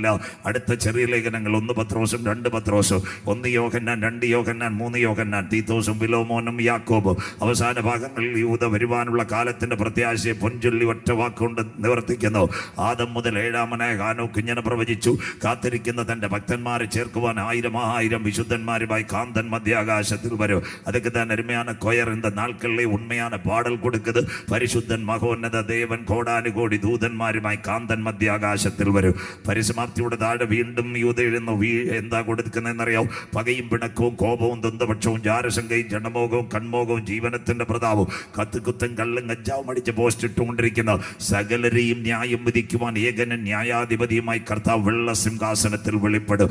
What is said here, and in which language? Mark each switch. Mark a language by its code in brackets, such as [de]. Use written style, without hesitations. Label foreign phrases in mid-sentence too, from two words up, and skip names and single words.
[ml] അടുത്ത ചെറിയ ലേഖനങ്ങൾ 1 പത്രോസും 2 പത്രോസും, 1 യോഹന്നാൻ, 2 യോഹന്നാൻ, 3 യോഹന്നാൻ, തീത്തോസും ഫിലോമോനും യാക്കോബും. അവസാന ഭാഗങ്ങളിൽ യൂദ വരുവാനുള്ള കാലത്തിന്റെ പ്രത്യാശയെ പൊൻചൊല്ലി ഒറ്റ വാക്കുകൊണ്ട് നിവർത്തിക്കുന്നു. ആദം മുതൽ 7-ാമനായ ഹാനോക്ക് ഇങ്ങനെ പ്രവചിച്ചു: കാത്തിരിക്കുന്ന തന്റെ ഭക്തന്മാരെ ചേർക്കുവാൻ 1000 വിശുദ്ധന്മാരുമായി കാന്തൻ മധ്യാകാശത്തിൽ വരും. [ta] அதுக்கு தான் அருமையான கொயர் இந்த நாட்களிலே உண்மையான பாடல் கொடுக்குது. [ml] പരിശുദ്ധൻ മഹോന്നത ദേവൻ കോടാനുകോടി ദൂതന്മാരുമായി കാന്തൻ മധ്യാകാശത്തിൽ വരും. പരിസമാപ്തിയുടെ താഴെ വീണ്ടും യൂദ എഴുന്നു. എന്താ കൊടുക്കുന്നതെന്നറിയാം? പകയും പിണക്കവും കോപവും ദ്വന്ദ്വപക്ഷവും ജാരശങ്കയും ജനമോകവും കൺമോകവും ജീവനത്തിന്റെ പ്രതാപവും കത്തുകുത്തും കള്ളും കഞ്ചാവും അടിച്ച് പോസ്റ്റ് ഇട്ടുകൊണ്ടിരിക്കുന്ന സകലരെയും ന്യായം വിധിക്കുവാൻ ഏകനും ന്യായാധിപതിയുമായി കർത്താവ് വെള്ള സിംഹാസനത്തിൽ വെളിപ്പെടും.